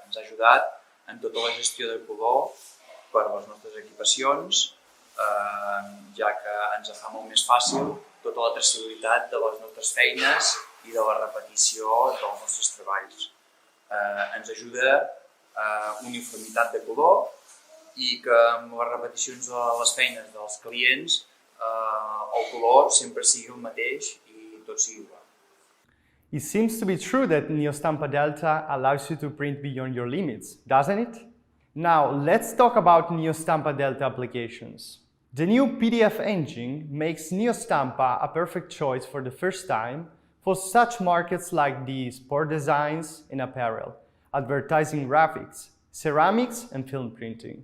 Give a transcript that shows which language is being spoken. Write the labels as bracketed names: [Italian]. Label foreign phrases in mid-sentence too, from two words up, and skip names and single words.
[Catalan] Ens ha ajudat en tota la gestió de color per a les nostres equipacions, ja que ens fa molt més fàcil tota la traçabilitat de les nostres feines i de la repetició dels nostres treballs. Ens ajuda a uniformitat de color i que amb les repeticions de les feines dels clients el color sempre sigui el mateix i tot sigui igual. [English] It seems to be true that NeoStampa Delta allows you to print beyond your limits, doesn't it? Now, let's talk about NeoStampa Delta applications. The new PDF engine makes NeoStampa a perfect choice for the first time for such markets like the sport designs and apparel, advertising graphics, ceramics and film printing.